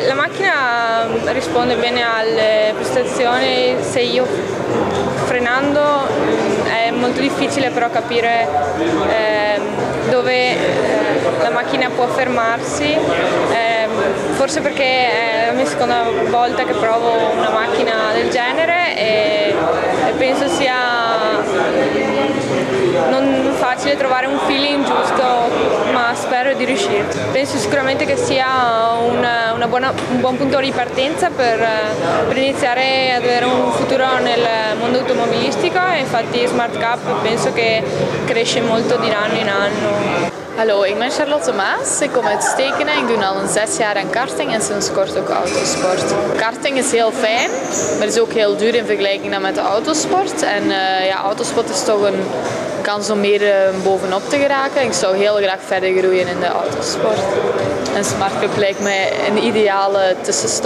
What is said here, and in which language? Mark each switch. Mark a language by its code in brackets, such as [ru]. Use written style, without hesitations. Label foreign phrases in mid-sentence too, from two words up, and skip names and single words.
[it] La macchina risponde bene alle prestazioni, se io frenando è molto difficile però capire dove la macchina può fermarsi, forse perché è la mia seconda volta che provo una macchina del genere e penso sia non facile trovare un feeling giusto, ma spero di riuscirci. Penso sicuramente che sia un buon punto di partenza per iniziare ad avere un futuro nel mondo automobilistico e infatti Smart Cup penso che cresce molto di anno in anno. [nl] Hallo, ik ben Charlotte Maas, ik kom uit Stekenen, ik doe al 6 jaar aan karting en sinds kort ook autosport. Karting is heel fijn, maar is ook heel duur in vergelijking dan met de autosport. En ja, autosport is toch een kans om meer bovenop te geraken. Ik zou heel graag verder groeien in de autosport. En Smart Cup lijkt mij een ideale tussenstop.